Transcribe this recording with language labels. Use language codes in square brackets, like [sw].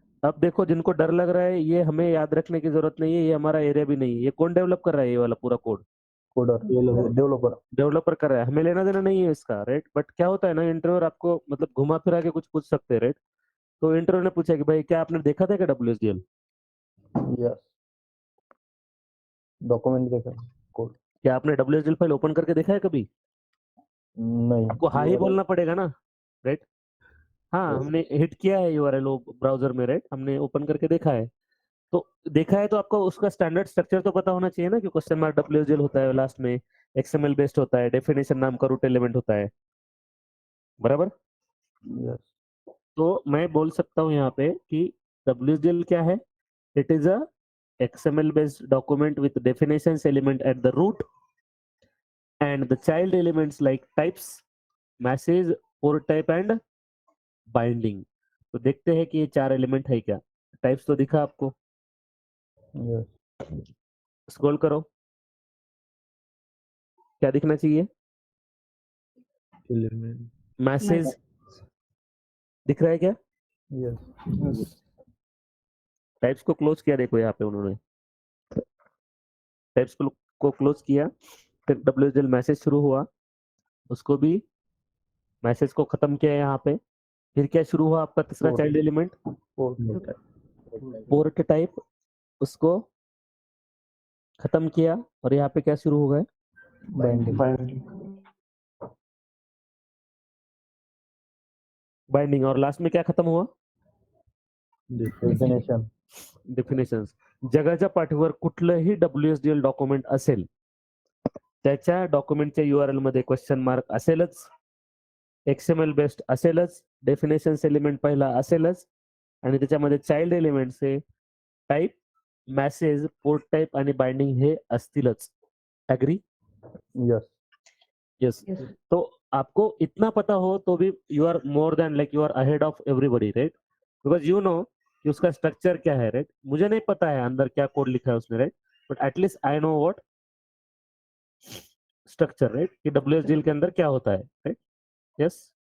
[hi] अब देखो, जिनको डर लग रहा है, ये हमें याद रखने की जरूरत नहीं है, ये हमारा एरिया भी नहीं है। ये कौन डेवलप कर रहा है? ये वाला पूरा code [en] coder, Developer. developer, [hi] developer कर रहा है, हमें लेना देना नहीं है इसका, राइट। बट क्या होता है ना, इंटरव्यूअर आपको मतलब घुमा फिरा के कुछ पूछ सकते हैं, राइट। तो इंटरव्यू ने पूछा कि भाई क्या आपने देखा था क्या WSDL? [en] yes, document देखा, code, [hi] क्या आपने WSDL फाइल ओपन करके देखा है कभी? नहीं, आपको हाँ ही [en] URL, [hi] बोलना पड़ेगा ना, राइट। हाँ, [en] Yes. [hi] हमने हिट किया है URL ब्राउजर में, राइट। हमने ओपन करके देखा है, तो देखा है तो आपको उसका स्टैंडर्ड स्ट्रक्चर तो पता होना चाहिए ना, कि क्वेश्चन मार्क WSDL होता है, लास्ट में XML बेस्ड होता है, डेफिनेशन नाम का रूट एलिमेंट होता है, बराबर। [en] yes, [hi] तो मैं बोल सकता हूँ यहाँ पे कि WSDL क्या है? [en] It is a XML based document with definitions element at the root and the child elements like types, message, port type and binding। [hi] तो देखते हैं कि ये चार एलिमेंट है क्या। टाइप्स तो दिखा आपको, [en] yes, [hi] स्क्रॉल करो, क्या दिखना चाहिए? [en] Element. [hi] मैसेज दिख रहा है क्या? [en] yes, Yes. [hi] टाइप्स को क्लोज किया, देखो यहाँ पे उन्होंने टाइप्स को क्लोज किया, फिर WSDL मैसेज शुरू हुआ, उसको भी मैसेज को खत्म किया यहाँ पे। फिर क्या शुरू हुआ आपका तीसरा [en] Port. Child element? code, [hi] port type, उसको खत्म किया, और यहाँ पे क्या शुरू हो गया? [en] binding, Binding. Binding. [hi] और लास्ट में क्या खत्म हुआ? [en] definition, definitions. [mr] जगाच्या पाठीवर कुठलंही WSDL डॉक्युमेंट असेल, त्याच्या डॉक्युमेंटच्या URL मध्ये क्वेश्चन मार्क असेलच, XML बेस्ड असेलच, डेफिनेशन्स एलिमेंट पहिला असेलच, आणि त्याच्यामध्ये चाइल्ड एलिमेंट्स हे टाइप, मैसेज, पोर्ट टाइप आणि बाइंडिंग हे असतीलच। [en] Agree? yes, yes. Yes. [hi] तो आपको इतना पता हो तो भी [en] You are more than, like you are ahead of everybody, right. Because you know [hi] कि उसका स्ट्रक्चर क्या है, राइट। मुझे नहीं पता है अंदर क्या कोड लिखा है उसने, right, [en] but at least I know what structure, [hi] right, कि WSDL के अंदर क्या होता है, राइट। यस।